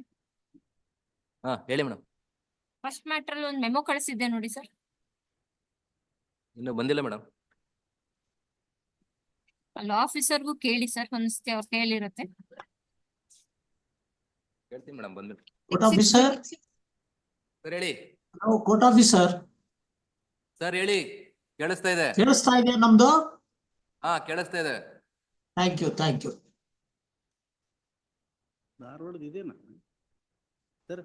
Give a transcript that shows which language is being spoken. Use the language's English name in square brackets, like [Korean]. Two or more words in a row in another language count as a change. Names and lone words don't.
[Kannada] ಹಾ ಹೇಳಿ ಮೇಡಮ್. [English] First matter [Kannada] ಅಲ್ಲಿ ಒಂದು ಮೆಮೊ ಕಳಿಸಿದ್ದೆ ನೋಡಿ ಸರ್. ಇನ್ನು ಬಂದಿಲ್ಲ ಮೇಡಮ್. ಲಾ ಆಫೀಸರ್ಗೂ ಕೇಳಿ ಸರ್, ಒಂದ್ಸತಿ ಅವ್ರ ಕೈಯಲ್ಲಿರುತ್ತೆ. ಹೇಳ್ತೀನಿ ಮೇಡಮ್ ಬಂದ್ಬಿಟ್ಟು. [English] Court officer? [Kannada] ಸರ್ ಹೇಳಿ. [English] Hello, court officer. [Kannada] ಸರ್ ಹೇಳಿ, ಕೇಳಿಸ್ತಾ ಇದೆ. ಕೇಳಿಸ್ತಾ ಇದೆ ನಮ್ದು? ಹಾ ಕೇಳಿಸ್ತಾ ಇದೆ. [English] Thank you, thank you. [Kannada] ಧಾರವಾಡದ ಇದೇನಾ ಸರ್?